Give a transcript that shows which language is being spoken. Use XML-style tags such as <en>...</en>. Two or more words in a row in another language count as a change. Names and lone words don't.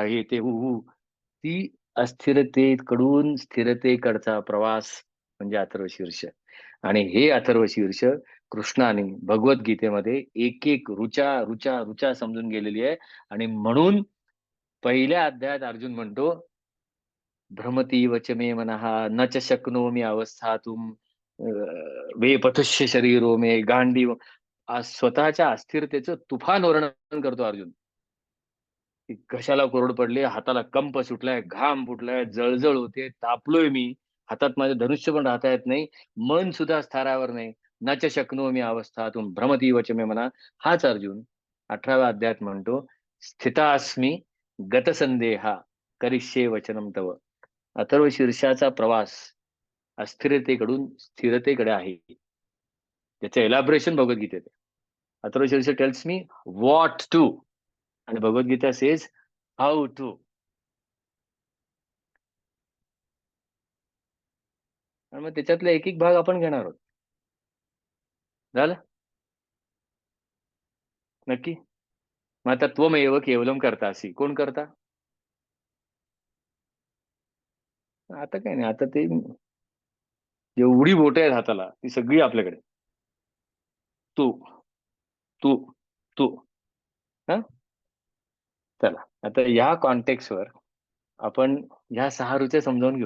<mr>हे ते ती अस्थिरतेकडून स्थिरतेकडचा प्रवास म्हणजे अथर्वशीर्ष. आणि हे अथर्वशीर्ष कृष्णाने भगवद्गीतेमध्ये एक एक रुचा रुचा रुचा समजून गेलेली आहे. आणि म्हणून पहिल्या अध्यायात अर्जुन म्हणतो,</mr> <sa>भ्रमती वच मे मनः न च शक्नोमि अवस्थातुम वेपथुष्य शरीरो मे गांडीव.</sa> <mr>आज स्वतःच्या अस्थिरतेचं तुफान वर्णन करतो अर्जुन, की घशाला कोरड पडली, हाताला कंप सुटलाय, घाम फुटलाय, जळजळ होते, तापलोय मी, हातात माझे धनुष्य पण राहता येत नाही, मन सुद्धा स्थारावर नाही.</mr> <sa>न च शक्नोमि अवस्थातुम भ्रमती वच मे मनः.</sa> <mr>हाच अर्जुन 18व्या अध्यायात म्हणतो,</mr> <sa>स्थितास्मी गतसंदेहा करिष्ये वचनम तव.</sa> <mr>अथर्व शीर्षाचा प्रवास अस्थिरतेकडून स्थिरतेकडे आहे. त्याचं एलॅबरेशन भगवद्गीतेत आहे. अथर्व शीर्ष</mr> <en>tells me what to,</en> <mr>आणि भगवद्गीता</mr> <en>says how to.</en> <mr>आणि मग त्याच्यातला एक एक भाग आपण घेणार आहोत. झालं नक्की. मग आता</mr> <sa>त्वमेव केवलम करतासी,</sa> <mr>कोण करता? आता काही नाही, आता ते एवढी बोट आहेत हाताला, ती सगळी आपल्याकडे. तू तू तू. हा, चला आता या कॉन्टेक्स्ट वर आपण ह्या 6 रुचे समजावून घेऊ.</mr>